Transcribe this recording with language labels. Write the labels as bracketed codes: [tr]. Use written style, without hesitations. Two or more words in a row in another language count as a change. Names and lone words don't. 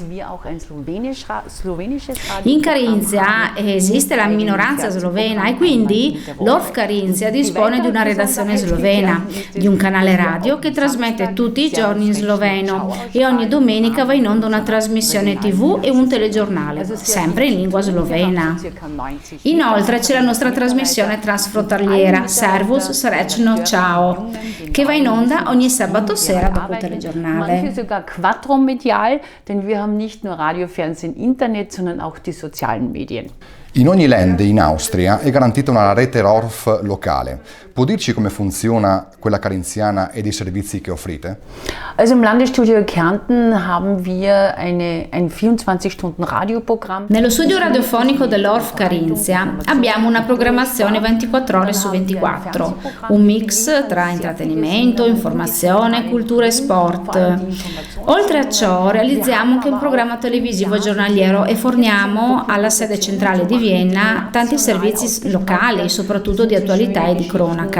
[it] In Carinzia esiste la minoranza slovena e quindi l'ORF Carinzia dispone di una redazione slovena, di un canale radio che trasmette tutti i giorni in sloveno e ogni domenica va in onda una trasmissione TV e un telegiornale, sempre in lingua slovena. Inoltre c'è la nostra trasmissione transfrontaliera Servus Srećno Ciao, che va in onda ogni sabato sera dopo il telegiornale. [de] Manche sogar quadromedial, denn wir haben nicht nur Radio, Fernsehen, Internet, sondern auch die sozialen Medien. [it] In ogni land in Austria è garantita una rete ORF locale. Può dirci come funziona quella carinziana e dei servizi che offrite? [de] Also im Landesstudio Kärnten haben wir ein 24-Stunden-Radioprogramm. [it] Nello studio radiofonico dell'ORF Carinzia abbiamo una programmazione 24 ore su 24, un mix tra intrattenimento, informazione, cultura e sport. Oltre a ciò realizziamo anche un programma televisivo giornaliero e forniamo alla sede centrale di Vienna tanti servizi locali, soprattutto di attualità e di cronaca.